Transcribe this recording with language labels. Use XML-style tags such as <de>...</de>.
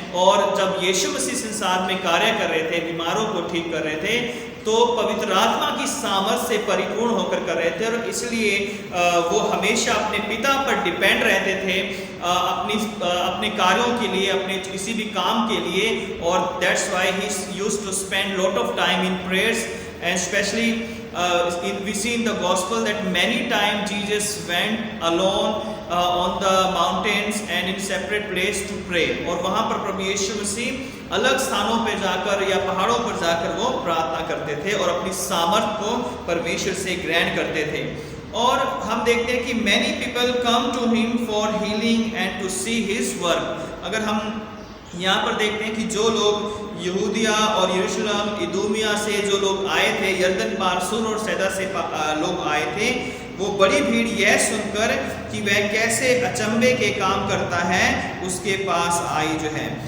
<hi>और जब यीशु मसीह संसार में कार्य कर रहे थे, बीमारों को ठीक कर रहे थे, तो पवित्र आत्मा की सामर्थ से परिपूर्ण होकर कर रहे थे, और इसलिए वो हमेशा अपने पिता पर डिपेंड रहते थे अपने कार्यों के लिए, अपने किसी भी काम के लिए।</hi> <en>और that's why he used to spend lot of time in prayers, and especially we see in the gospel that many times Jesus went alone on the mountains and in separate place to pray।</en> <hi>और वहाँ पर प्रभु यीशु मसीह अलग स्थानों पे जाकर या पहाड़ों पर जाकर वो प्रार्थना करते थे और अपनी सामर्थ को परमेश्वर से ग्रहण करते थे। और हम देखते हैं कि</hi> <en>many people come to him for healing and to see his work।</en> <hi>अगर हम यहाँ पर देखते हैं कि जो लोग यहूदिया और यरूशलेम, इदूमिया से जो लोग आए थे, यरदन पार, सूर और सैदा से लोग आए थे, वो बड़ी भीड़ यह सुनकर कि वह कैसे अचंभे के काम करता है, उसके पास आई जो है।</hi>